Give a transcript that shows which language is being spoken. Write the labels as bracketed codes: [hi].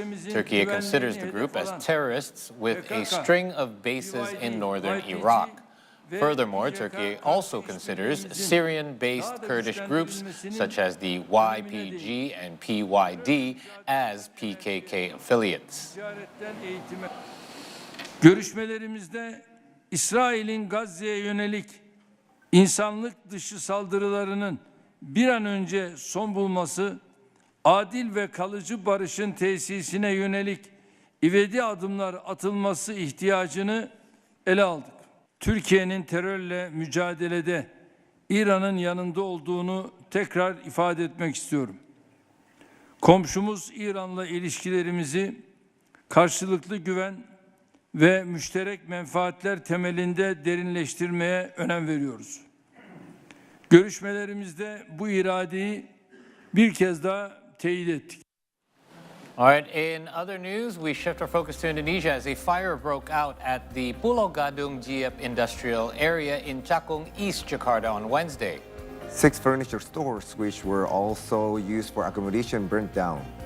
[en] Turkey considers the group as terrorists with a string of bases in northern Iraq. Furthermore, Turkey also considers Syrian-based Kurdish groups such as the YPG and PYD as PKK affiliates. [tr] Görüşmelerimizde İsrail'in Gazze'ye yönelik insanlık dışı saldırılarının bir an önce son bulması, adil ve kalıcı barışın tesisine yönelik ivedi adımlar atılması ihtiyacını ele aldık. Türkiye'nin terörle mücadelede İran'ın yanında olduğunu tekrar ifade etmek istiyorum. Komşumuz İran'la ilişkilerimizi karşılıklı güven ve müşterek menfaatler temelinde derinleştirmeye önem veriyoruz. Görüşmelerimizde bu iradeyi bir kez daha teyit ettik. [en] All right, in other news, we shift our focus to Indonesia as a fire broke out at the Pulau Gadung Jiep industrial area in Cakung, East Jakarta on Wednesday. 6 furniture stores, which were also used for accommodation, burnt down.